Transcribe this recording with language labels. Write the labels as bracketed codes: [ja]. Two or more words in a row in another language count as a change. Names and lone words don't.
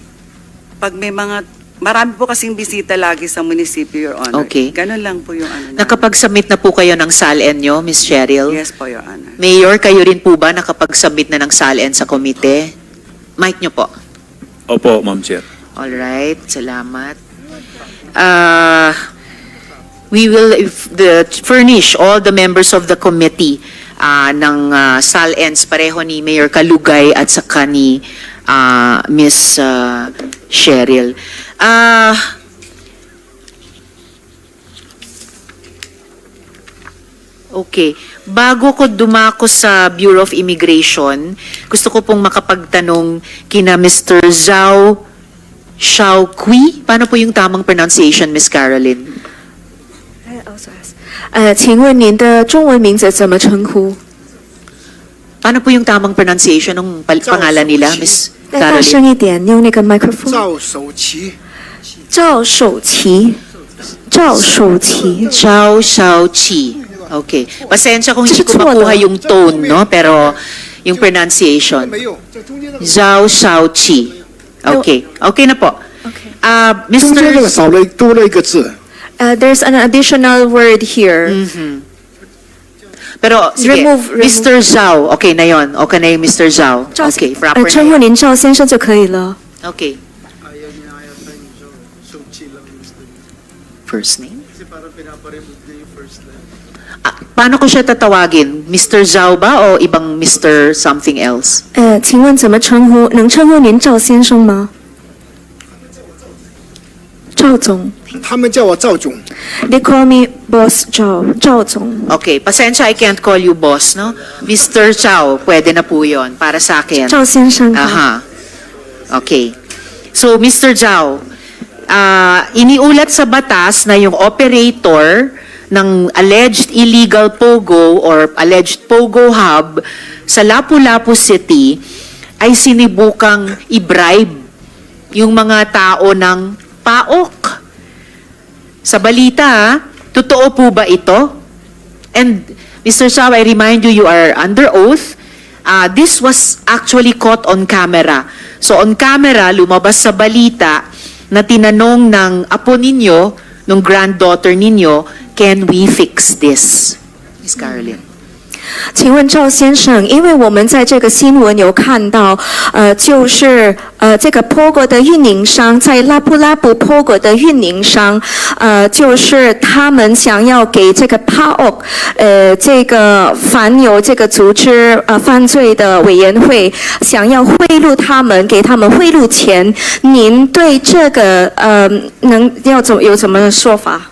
[tl] Pag may marami po kasing bisita lagi sa munisipyo, [en] Your Honor. Okay. [tl] Ganun lang po yung ano namin. Nakapag-submit na po kayo ng SALN nyo, Miss Cheryl? [en] Yes po, Your Honor. [tl] Mayor, kayo rin po ba nakapag-submit na ng SALN sa komite? Mic nyo po. Opo, [en] Ma'am Chair. Alright, salamat. We will furnish all the members of the committee [tl] ng SALNs, pareho ni Mayor Kalugay at saka ni Miss Cheryl. [en] Okay. [tl] Bago ko dumako sa Bureau of Immigration, gusto ko pong makapagtanong kina Mr. Zhao Xiaoqui. Paano po yung tamang pronunciation, Miss Caroline? [zh] 请问您的中文名字怎么称呼？ [tl] Paano po yung tamang pronunciation ng pangalan nila, Miss [zh] 再大声 [tl] Caroline? [zh] 一点，用那个麦克风。赵守奇，赵守奇，赵守奇， [tl] Zhao Xiaoqi. Okay. Pasensya kung hindi ko Tsutsua makuha daw. yung tone, no? Pero yung pronunciation. [zh] 没有，这中间那个 [tl] Zhao Xiaoqi. Okay. Okay na po. [en] Okay. [zh] 中间那个 [en] Mr. [zh] 多了一个字， [en] There's an additional word here. [tl] Pero, sige, [en] Remove. [tl] Mr. Zhao. Okay na yon. Okay na yung Mr. Zhao. [zh] 赵 [en] Okay, proper [zh] 称呼 [tl] na [zh] 您赵先生就可以了。 [en] yun. Okay. First name? [tl] Paano ko siya tatawagin? Mr. Zhao ba o ibang [en] Mr. something else? [zh] 请问怎么称呼？能称呼您赵先生吗？赵总他们叫我赵总， [en] ，They call me Boss 赵总。 [tl] Okay, pasensya, [en] I can't call you boss, no? Mr. [tl] Zhao, pwede na po yun para sa akin. [zh] 赵先生好。 [en] Aha. Okay. So, Mr. [tl] Zhao, iniulat sa batas na yung operator ng [en] alleged illegal POGO or alleged POGO hub [tl] sa Lapu-Lapu City ay sinibukang i-bribe yung mga tao ng PAOK. Sa balita, totoo po ba ito? [en] And Mr. Zhao, I remind you, you are under oath. This was actually caught on camera. So on camera, [tl] lumabas sa balita na tinanong ng apo ninyo, ng granddaughter ninyo, [en] can we fix this? Miss Caroline. [zh] 请问赵先生，因为我们在这个新闻有看到，就是这个 POGO 的运营商在拉布拉布 POGO 的运营商，就是他们想要给这个 PAOK，这个反有这个组织犯罪的委员会，想要贿赂他们，给他们贿赂钱，您对这个有怎么说法？